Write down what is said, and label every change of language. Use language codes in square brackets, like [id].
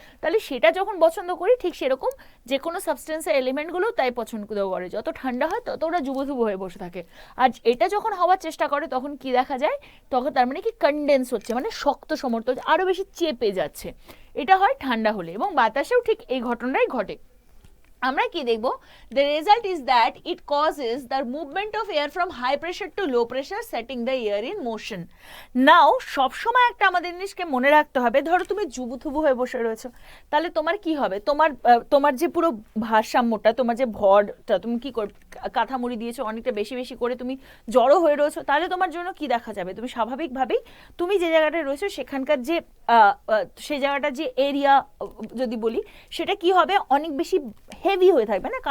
[bn] তাহলে সেটা যখন পছন্দ করি, ঠিক সেরকম যে কোনো সাবস্টেন্সের এলিমেন্টগুলো তাই পছন্দ করে, যত ঠান্ডা হয় তত ওরা জুবুথুবু হয়ে বসে থাকে। আর এটা যখন হওয়ার চেষ্টা করে, তখন কি দেখা যায়, তখন তার মানে কি কনডেন্স হচ্ছে, মানে শক্ত সমর্থ আরো বেশি চেপে যাচ্ছে। এটা হয় ঠান্ডা হলে, এবং বাতাসেও ঠিক এই ঘটনাটাই ঘটে। আমরা কি দেখব, [en] the result is that it causes the movement of air from high pressure to low pressure, setting the air in motion. [bn] নাও সবসময় একটা আমাদের জিনিসকে মনে রাখতে হবে, ধরো তুমি জুবুথুবু হয়ে বসে রয়েছো, তাহলে তোমার কি হবে, তোমার যে পুরো ভারসাম্যটা, তোমার যে ভরটা, তুমি কি করবে, কাঁথা মুড়ি দিয়েছো অনেকটা বেশি বেশি করে, তুমি জড়ো হয়ে রয়েছো, তাহলে তোমার জন্য কি দেখা যাবে, তুমি স্বাভাবিকভাবেই তুমি যে জায়গাটায় রয়েছো সেখানকার যে সেই জায়গাটার যে এরিয়া যদি বলি, সেটা কি হবে, অনেক বেশি হেভি হয়ে থাকবে না?